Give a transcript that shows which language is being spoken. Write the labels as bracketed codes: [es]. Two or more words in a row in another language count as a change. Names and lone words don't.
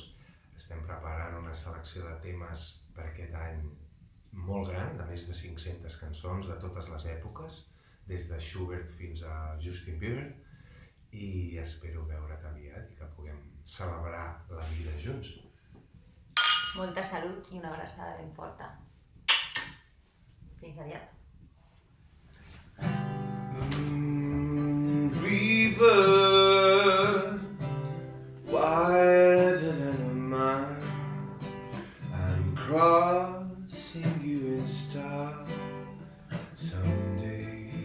[ca] Estem preparant una selecció de temes per aquest any molt gran, de més de 500 cançons de totes les èpoques, des de Schubert fins a Justin Bieber, i espero veure't aviat i que puguem celebrar la vida junts. Molta salut i una abraçada ben forta. Fins aviat. [en] River, wider than a mile, I'm crossing you in style someday.